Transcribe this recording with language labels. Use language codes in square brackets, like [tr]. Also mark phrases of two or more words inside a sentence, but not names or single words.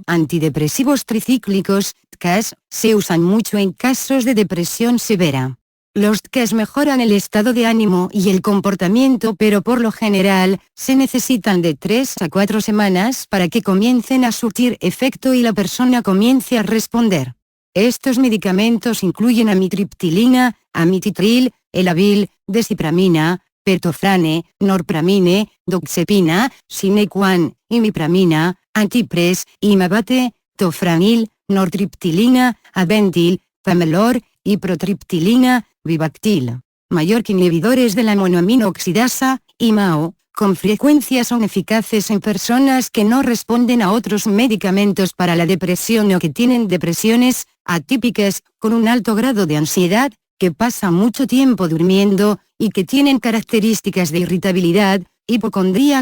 [es] Antidepresivos tricíclicos, TCAS, se usan mucho en casos de depresión severa. Los TCAS mejoran el estado de ánimo y el comportamiento, pero por lo general, se necesitan de 3 a 4 semanas para que comiencen a surtir efecto y la persona comience a responder. Estos medicamentos incluyen amitriptilina, amititril, elavil, desipramina, petofrane, norpramine, doxepina, sinequan, imipramina, antipres, imabate, tofranil, nortriptilina, aventil, pamelor, hiprotriptilina, Vivactil. Mallorca inhibidores de la monoamino oxidasa, IMAO, con frecuencia son eficaces en personas que no responden a otros medicamentos para la depresión o que tienen depresiones atípicas, con un alto grado de ansiedad, que pasan mucho tiempo durmiendo, y que tienen características de irritabilidad, hipocondría.